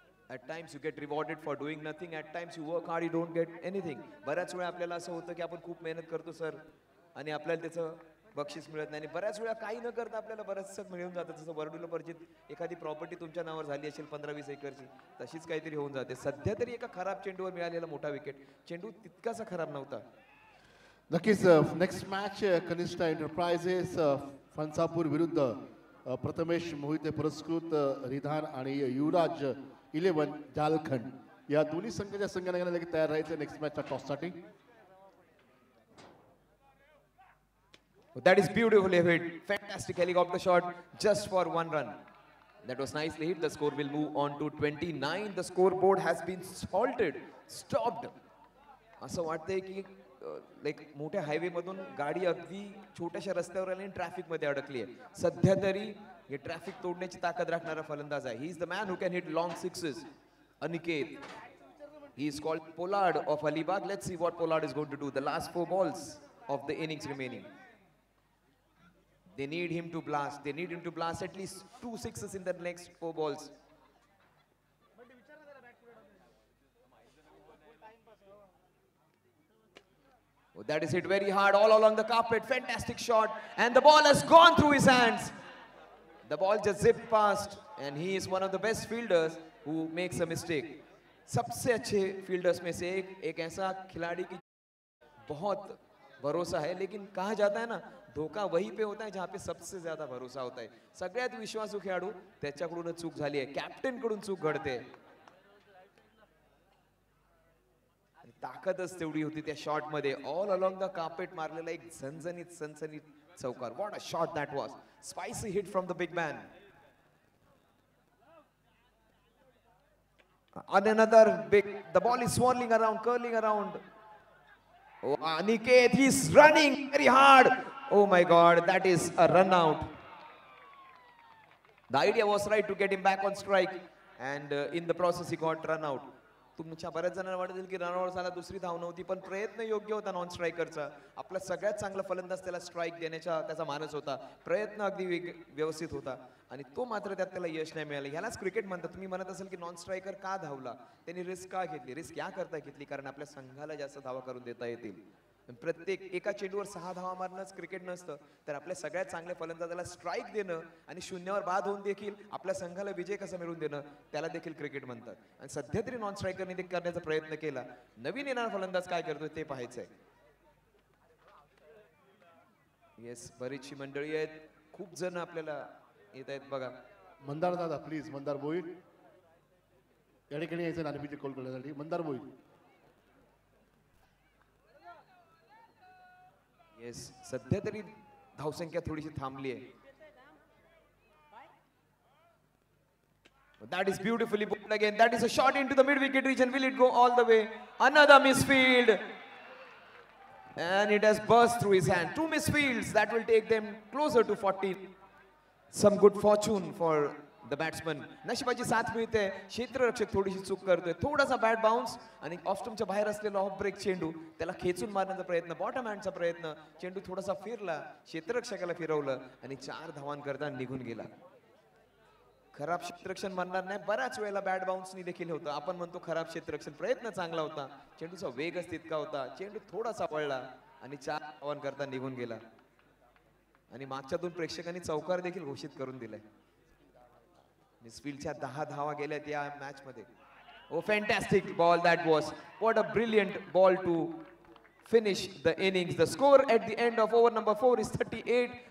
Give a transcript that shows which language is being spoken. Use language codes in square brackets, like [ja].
[en] At times you get rewarded for doing nothing, at times you work hard, you don't get anything. [mr] बऱ्याच वेळा आपल्याला असं होतं की आपण खूप मेहनत करतो सर आणि आपल्याला त्याचं बक्षीस मिळत नाही आणि बऱ्याच वेळा काही न करता आपल्याला बरंचसं मिळून जातं. जसं वर्डूला परिचित एखादी प्रॉपर्टी तुमच्या नावावर झाली असेल 15-20 एकरची, तशीच काहीतरी होऊन जाते. सध्या तरी एका खराब चेंडूवर मिळालेला मोठा विकेट, चेंडू तितकासा खराब नव्हता. नक्कीच नेक्स्ट मॅच कनिष्ठ एंटरप्राइजेस फणसापूर विरुद्ध प्रथमेश मोहिते पुरस्कृत रिधान आणि युवराज 11 झारखंड या दोन्ही संघाच्या संघाने लगेच तयार राहायचं next मॅचच्या टॉससाठी. [en] That is beautifully hit. Fantastic helicopter shot just for 1 run. That was nicely hit. The score will move on to 29. The scoreboard has been halted, stopped. [mr] असं वाटतंय की लाईक मोठ्या हायवे मधून गाडी अगदी छोट्याशा रस्त्यावर आली आणि ट्रॅफिक मध्ये अडकली आहे. सध्या तरी हे ट्रॅफिक तोडण्याची ताकद राखणारा फलंदाज आहे. [en] He is the man who can hit long sixes. Aniket. He is called Pollard of Alibag. Let's see what Pollard is going to do. The last 4 balls of the innings remaining. They need him to blast. They need him to blast at least 2 sixes in the next 4 balls. Oh, that is hit very hard all along the carpet. Fantastic shot. And the ball has gone through his hands. The ball just zipped past. And he is one of the best fielders who makes a mistake. [hi] सबसे अच्छे fielders में से एक ऐसा खिलाड़ी की बहुत भरोसा है, लेकिन कहा जाता है ना धोखा वहीं पे होता है जहां पे सबसे ज्यादा भरोसा होता है. [mr] सगळ्यात विश्वासू खेळाडू त्याच्याकडूनच चूक झाली आहे, कॅप्टन कडून चूक घडते. ताकदच तेवढी होती त्या शॉट मध्ये. [en] all along the carpet [mr] मारलेला एक झणझणीत सनसनीत चौकार. [en] What a shot that was. Spicy hit from the big man. And another big, the ball is swirling around, curling around. Oh, Aniket, he's running very hard. Oh my God, that is a run out. The idea was right to get him back on strike, and in the process he got run out. [mr] तुमच्या बऱ्याच जणांना वाटेल की run out झाला, दुसरी धाव नव्हती, पण प्रयत्न योग्य होता नॉन स्ट्रायकरचा. आपला सगळ्यात चांगला फलंदाज त्याला स्ट्राईक देण्याचा त्याचा मानस होता. प्रयत्न अगदी व्यवस्थित होता आणि तो मात्र त्यात त्याला यश नाही मिळालं. ह्यालाच क्रिकेट म्हणतात. तुम्ही म्हणत असेल की नॉन स्ट्रायकर का धावला, त्यांनी रिस्क का घेतली. रिस्क या करता घेतली कारण आपल्या संघाला जास्त धावा करून देता येतील. प्रत्येक एका चेंडूवर 6 धावा मारणंच क्रिकेट नसतं, तर आपल्या सगळ्यात चांगल्या फलंदाजाला स्ट्राईक देणं आणि शून्यावर बाद होऊन देखील आपल्या संघाला विजय कसा मिळवून देणं त्याला देखील क्रिकेट म्हणतात. आणि सध्या तरी नॉन स्ट्रायकरने ते करण्याचा प्रयत्न केला. नवीन येणारा फलंदाज काय करतोय ते पाहायचंय. येस, बरीचशी मंडळी आहेत, खूप जण आपल्याला येत आहेत बघा. मंदार दादा प्लीज, मंदार बोईट या ठिकाणी यायचं नाणेफेक कॉल करण्यासाठी. मंदार बोईट. येस, सध्या तरी धावसंख्या थोडीशी थांबली आहे. [en] That is beautifully bowled again. That is a shot into the mid-wicket region. Will it go all the way? Another misfield. And it has burst through his hand. 2 misfields. That will take them closer to 40. Some good fortune for the batsman. [mr] नशिबाची साथ मिळते. क्षेत्ररक्षक थोडीशी चूक करतोय. थोडासा bat bounce आणि ऑफस्टमच्या बाहेर असलेला of break चेंडू त्याला खेचून मारण्याचा प्रयत्न, बॉटम हँडचा प्रयत्न. चेंडू थोडासा फिरला, क्षेत्ररक्षकाला फिरवलं आणि 4 धावांकरता निघून गेला. खराब क्षेत्ररक्षण म्हणणार नाही, बऱ्याच वेळेला बॅट बाउन्सनी देखील होतं. आपण म्हणतो खराब क्षेत्ररक्षण, प्रयत्न चांगला होता, चेंडूचा वेगच तितका होता. चेंडू थोडासा वळला आणि 4 धावांकरता निघून गेला. आणि मागच्या 2 प्रेक्षकांनी चौकार देखील घोषित करून दिलाय. मिसफील्डच्या 10 धावा गेल्यात या मॅच मध्ये. [en] Oh fantastic ball that was. What a brilliant ball to finish the innings. The score at the end of over number 4 is 38.